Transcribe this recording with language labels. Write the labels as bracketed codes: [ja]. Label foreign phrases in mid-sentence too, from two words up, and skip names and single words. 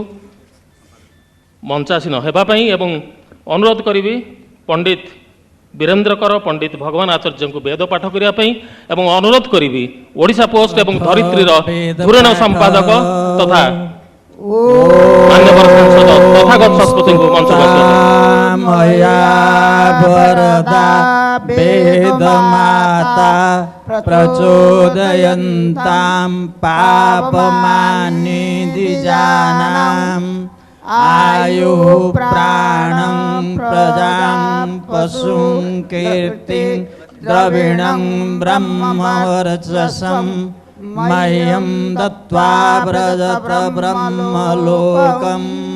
[or] ମଞ୍ଚାସୀନ ହେବା ପାଇଁ, ଏବଂ ଅନୁରୋଧ କରିବି ପଣ୍ଡିତ ବୀରେନ୍ଦ୍ର କର, ପଣ୍ଡିତ ଭଗବାନ ଆଚାର୍ଯ୍ୟଙ୍କୁ ବେଦ ପାଠ କରିବା ପାଇଁ, ଏବଂ ଅନୁରୋଧ କରିବି ଓଡ଼ିଶା ପୋଷ୍ଟ ଏବଂ ଧରିତ୍ରୀର ଧୁରଣ ସମ୍ପାଦକ ତଥା ମାନ୍ୟବର ସାଂସଦ ତଥାଗତ ଶତପଥୀଙ୍କୁ ମଞ୍ଚକୁ ଆସିବା ପାଇଁ। [sa] ବେଦ ମାତା ପ୍ରଚୋଦୟନ୍ତାଂ ପାପମାନି ଦ୍ୱିଜାନାଂ आयु प्राणं प्रजां पशुं कीर्तिं द्रविणं ब्रह्मवर्चसं मह्यं दत्त्वा व्रजत ब्रह्मलोकम्।